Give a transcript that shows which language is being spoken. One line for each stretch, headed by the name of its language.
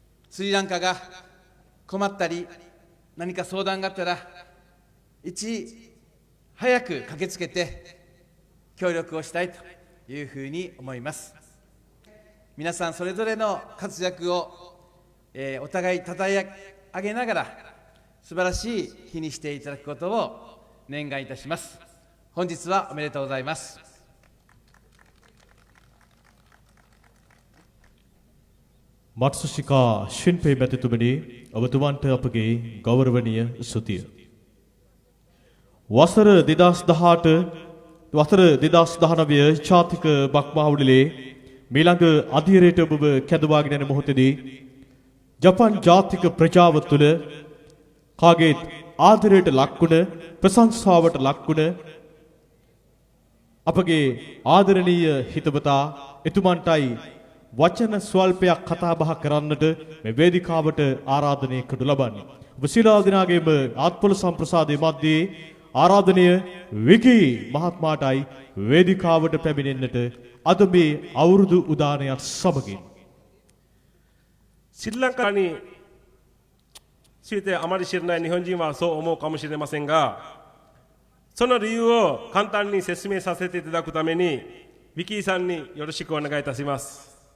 Japanese: スリランカが困ったり何か相談があったらいち早く駆けつけて協力をしたいというふうに思います。皆さんそれぞれの活躍を、お互いたたえ上げながら素晴らしい日にしていただくことを念願いたします。本日はおめでとうございます。
Sinhala: මාත්සුසිකා ශින්පේ මැතිතුමනි ඔබතුමන්ට අපගේ ගෞරවනීය ස්තුතිය. වසර 2018 වසර 2019 ජාතික බක්මහවුඩලේ මීළඟ අධීරයට ඔබ කැඳවාගෙන යන මොහොතේදී ජපාන් ජාතික ප්‍රජාව තුළ කාගේත් ආදරයට ලක්වුණ ප්‍රශංසාවට ලක්වුණ අපගේ ආදරණීය හිතවතා එතුමන්ටයි වචන ස්වල්පයක් කතා බහ කරන්නට මේ වේදිකාවට ආරාධනය කරනු ලබන්නේ. ඔබ සියලු දෙනාගේම ආත්පොළ සම්ප්‍රසාදයේ මැද්දේ ආරාධනය විකී මහත්මයාටයි වේදිකාවට පැමිණෙන්නට අද මේ අවුරුදු උදානයත් සමගින්
Japanese: スリランカについてあまり知らない日本人はそう思うかもしれませんが、その理由を簡単に説明させていただくためにウィキーさんによろしくお願いいたします。